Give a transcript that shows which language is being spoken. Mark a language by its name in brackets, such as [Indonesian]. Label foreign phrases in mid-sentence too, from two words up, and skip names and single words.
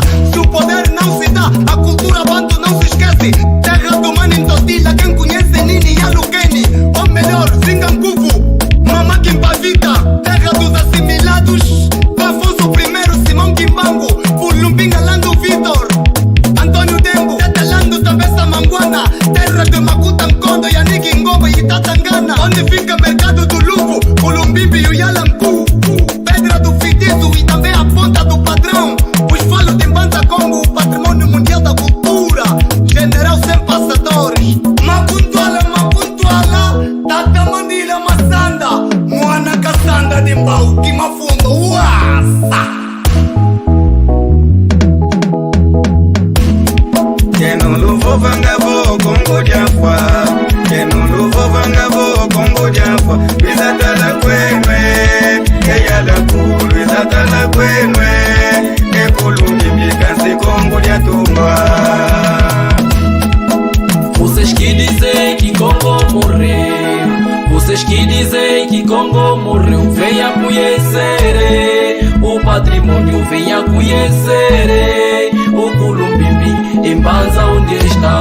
[Portuguese] Se o poder não se dá, a cultura banto não se esquece. Terra do Mano Todila, quem conhece Nini e Alukeni. Ou melhor, Zinganguvu, Mama Kimpavita. Terra dos assimilados, Afonso I, Simão Kimbangu. Pulumbinga, Lando Vitor, Antônio Dembo. Tetelando, Tabessa Manguana. Terra de Makuta Nkondo, Yannick Ngobo e Tatangana. Onde fica mercado do Luvo, Culumbimbi e o Yalangu. Pedra do Fitizo e também a ponta do padrão. Os falos de Mbanza Congo, o patrimônio mundial da cultura. General sem passadores. Mapuntuala, Tata Mandila Massanda. Mwana Kassanda de Mbau, Kimafundo, Uasa. [Kongo] Yeno luvo vangabo, Congo Jaffa. Yeno luvo vangabo, Congo Jaffa. Bizatala kwenwe, eyala kulu. Bizatala kwenwe, ekulungi mikase Congo Jatumba. [Portuguese] Vocês que dizem que Congo morreu, vocês que dizem que Congo morreu, venha conhecer o patrimônio, venha conhecer o Culumbimbi, em Mbanza onde está.